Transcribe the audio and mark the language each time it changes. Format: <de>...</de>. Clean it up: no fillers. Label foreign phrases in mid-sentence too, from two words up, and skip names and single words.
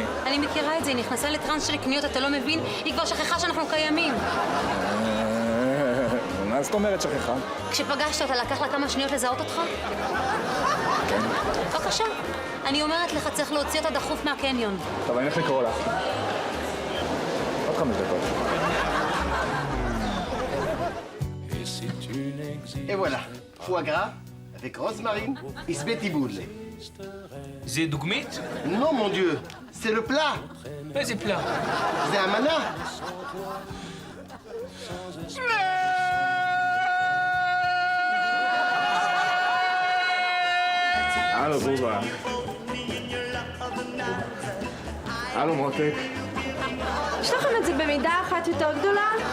<he>אני מכירה את זה, היא נכנסה לטרנס של קניות, אתה לא מבין? היא כבר שכחה שאנחנו קיימים. מה זאת אומרת שכחה? כשפגשת אותה, לקח לה כמה שניות לזהות אותך? כן. בבקשה. אני אומרת לך, צריך להוציא אותה דחוף מהקניון. טוב, אני הולך לקרוא לה. עוד 5 דקות.</he> <fr>Et voilà, foie gras avec rosemarine et sbetiboule.</fr> <he>זה דוגמית?</he> <fr>Non, mon Dieu, c'est le plat.</fr> <he>איזה פלא?</he> <fr>C'est un mana.</fr> <he>הלו, בובה. הלו, מותק. יש לכם את זה במידה אחת יותר גדולה?</he>